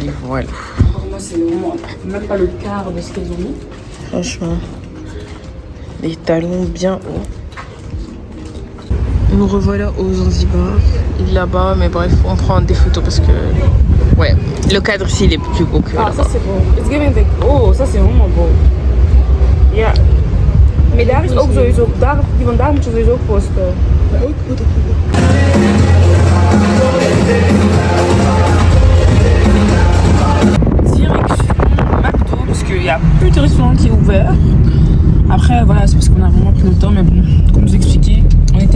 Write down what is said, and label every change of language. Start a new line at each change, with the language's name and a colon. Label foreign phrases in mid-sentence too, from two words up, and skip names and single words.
French: Moi c'est même pas le quart de ce qu'ils ont mis. Franchement. Les talons bien hauts. Nous revoilà aux Zanzibar. Là-bas mais bref on prend des photos parce que... Ouais, le cadre ici il est plus beau que ça c'est beau.
English: It's giving the...
French: Oh, ça c'est vraiment beau.
Dutch: Ja. Maar daar is ook sowieso... Die van daar moet je sowieso posten.
French: Direction McDo, parce qu'il n'y a plus de restaurant qui est ouvert. Après, voilà, c'est parce qu'on a vraiment pris le temps, mais bon, comme je vous expliquais,